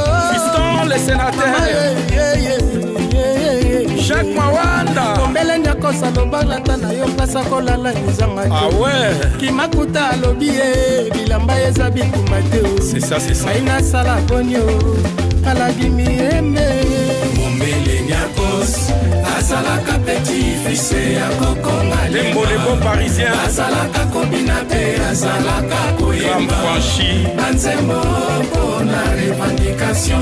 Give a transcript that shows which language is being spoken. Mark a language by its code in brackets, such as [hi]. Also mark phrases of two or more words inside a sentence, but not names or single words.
[fr] Fiston le sénateur. Jacques Mawanda. [ln] Kombele Nyakosa lobala ta na yo place kolala nizanga te. [fr] Ah ouais. [ln] Kimakuta alobi ye, bilamba eza bituma te o. [fr] C'est ça, c'est ça. [ln] Ngai nasala boni o, alagi miyembe. Mombele Nyakos, azalaka [fr] petit fils [ln] ya koko Malema. [fr] Lembo, le bon parisien. [ln] Azalaka kobina Te azalaka koyemba. Graham Franchi. Banzembo mpo na revendication.